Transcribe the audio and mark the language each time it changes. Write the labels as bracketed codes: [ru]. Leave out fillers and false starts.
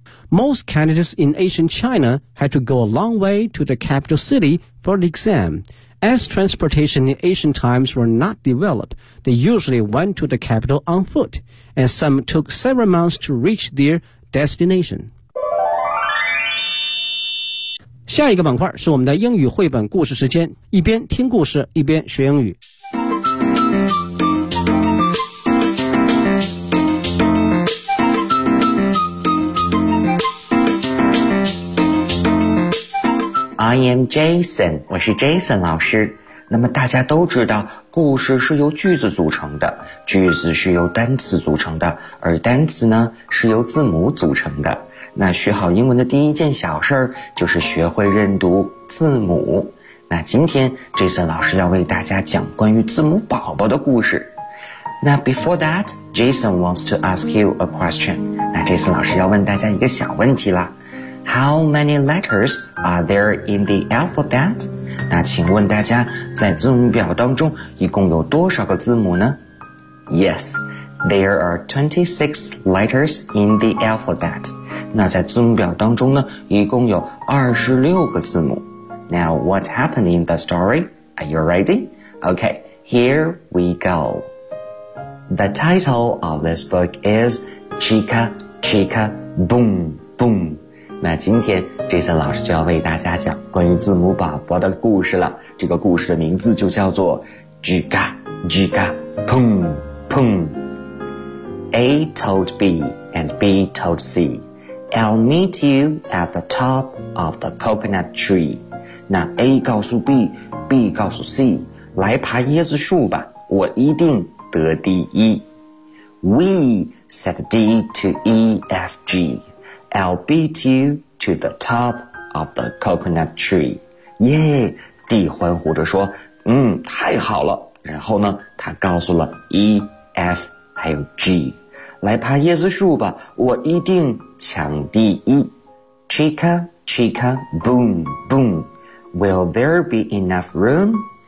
[en] Most candidates in ancient China had to go a long way to the capital city for the exam. As transportation in ancient times were not developed, they usually went to the capital on foot, and some took several months to reach their destination. [zh] 下一个板块是我们的英语绘本故事时间，一边听故事，一边学英语。 [en] I am Jason， [zh] 我是 Jason 老师。那么大家都知道，故事是由句子组成的，句子是由单词组成的，而单词呢是由字母组成的。那学好英文的第一件小事儿就是学会认读字母。那今天 Jason 老师要为大家讲关于字母宝宝的故事。 [en] 那 before that， Jason wants to ask you a question。 [zh] 那 Jason 老师要问大家一个小问题啦。 [en] How many letters are there in the alphabet? [zh] 那请问大家在字母表当中一共有多少个字母呢？ [en] Yes, there are 26 letters in the alphabet. [zh] 那在字母表当中呢一共有26个字母。 [en] Now what happened in the story? Are you ready? Okay, here we go. The title of this book is Chica Chica Boom Boom. [zh] 那今天 Jason 老师就要为大家讲关于字母宝宝的故事了。这个故事的名字就叫做 Giga Giga Pum Pum. [en] A told B and B told C, I'll meet you at the top of the coconut tree. [zh] 那 A 告诉 B, B 告诉 C, 来爬椰子树吧，我一定得第一。 [en] We said D to E F G,I'll beat you to the top of the coconut tree. [zh] Yeah, D 欢呼着说，嗯，太好了。然后呢，他告诉了 E, F, 还有 G, 来爬椰子树吧，我一定抢第一。 [en] Chica, chica, boom, boom. Will there be enough room?